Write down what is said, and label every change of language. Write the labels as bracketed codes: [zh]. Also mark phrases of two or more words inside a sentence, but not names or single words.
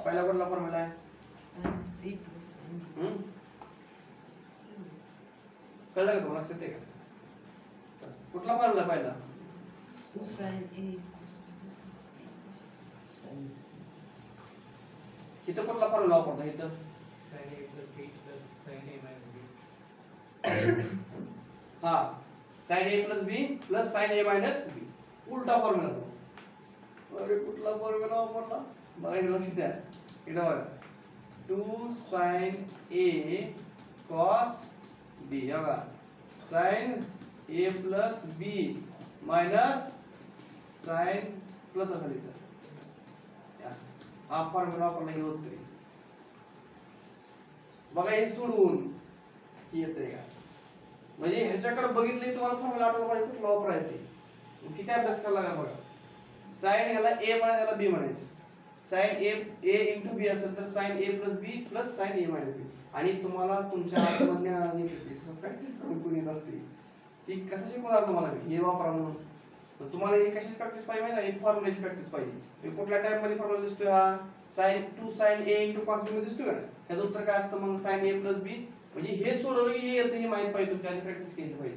[mr] पहिला कुठला फॉर्म्युला आहे कळलं का तुम्हाला असते का कुठला फॉर्म्युला पहिला इथं कुठला फॉर्म्युला वापरता इथं [en] sin a plus b plus sin a minus b. [mr] हा [en] sin a plus b plus sin a minus b [mr] उलटा फॉर्म्युला तो. अरे कुठला फॉर्म्युला वापरला बघा लक्ष द्या. इकडे बघा 2 sin a cos b बघा [en] sin a plus b minus sin [mr] प्लस असं लिहितं. हा फॉर्म्युला वापरला हे उत्तरी बघा हे सोडून येते का म्हणजे ह्याच्याकडे बघितले तुम्हाला फॉर्म्युला आठवला पाहिजे कुठला वापरायचे. किती अभ्यास करायला लागला बघा. sin ह्याला a म्हणायचं ह्याला b म्हणायचं. [en] sin a into b [mr] असेल तर [en] sin a plus b plus sin a minus b [mr] आणि तुम्हाला तुमच्या आत्मज्ञानाने प्रॅक्टिस करून कोण येत असते ती कसं शिकवणार तुम्हाला हे वापरा म्हणून. तुम्हाला हे कशाची प्रॅक्टिस पाहिजे माहिती आहे फॉर्म्युलाची प्रॅक्टिस पाहिजे. कुठल्या टाइप मध्ये फॉर्म्युला दिसतोय हा [en] sin 2 sin a into cos b [mr] मध्ये दिसतोय का ह्याचं उत्तर काय असतं मग [en] sin a plus b [mr] म्हणजे हे सोडवलं की हे येतं हे माहित पाहिजे तुमच्या आणि प्रॅक्टिस केली पाहिजे.